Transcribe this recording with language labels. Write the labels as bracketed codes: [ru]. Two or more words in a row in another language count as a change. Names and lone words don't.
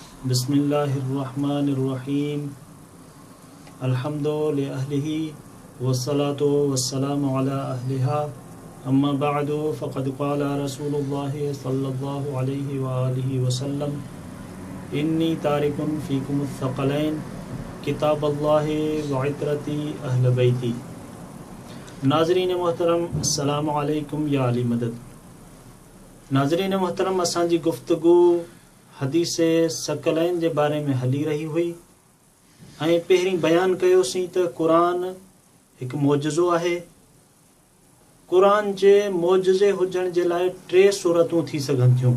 [ar] بسم الله الرحمن الرحيم. الحمد لأهله والصلاة والسلام على أهلها. أما بعد فقد قال رسول الله صلى الله عليه وآله وسلم إني تارك فيكم الثقلين كتاب الله وعترتي أهل بيتي. [sd] नाज़रीन मोहतरम, [ar] السلام عليكم يا علي مدد. [sd] नाज़रीन मोहतरम, असांजी गुफ्तगू हदीस सकलैन जे बारे में हली रही हुई ऐं पहिरीं बयान कयोसीं त क़ुरान हिकु मौजज़ो आहे। क़ुरान जे मौजज़े हुजण जे लाइ टे सूरतूं थी सघनि थियूं।